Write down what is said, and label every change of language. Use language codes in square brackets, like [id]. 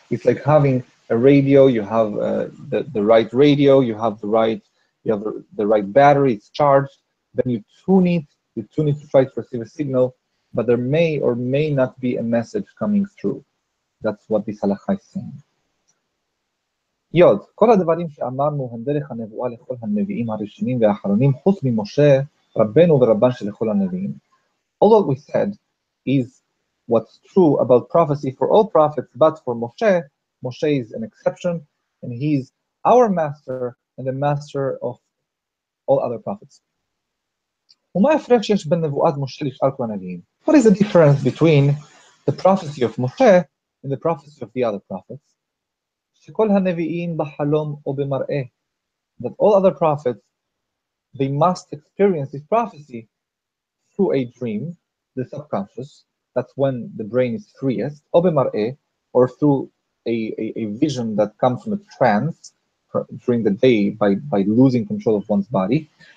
[en] It's like having a radio. You have the right radio, you have the right battery, it's charged, then you tune it to try to receive a signal, but there may or may not be a message coming through. That's what this halakha is saying. [he] יוד, כל הדברים שאמרנו הם דרך הנבואה לכל הנביאים הראשונים והאחרונים, חוץ ממשה, רבנו ורבן של כל הנביאים. [en] All what we said is what's true about prophecy for all prophets, but for Moshe, Moshe is an exception, and he's our master and the master of all other prophets. [he] ומה ההפרש שיש בין נבואת משה לשאר כל הנביאים? [en] What is the difference between the prophecy of Moshe and the prophecy of the other prophets? [he] שכל הנביאים בחלום או במראה, [en] that all other prophets, they must experience this prophecy through a dream, the subconscious, that's when the brain is freest, [he] או במראה, [en] or through a vision that comes from a trance during the day by losing control of one's body.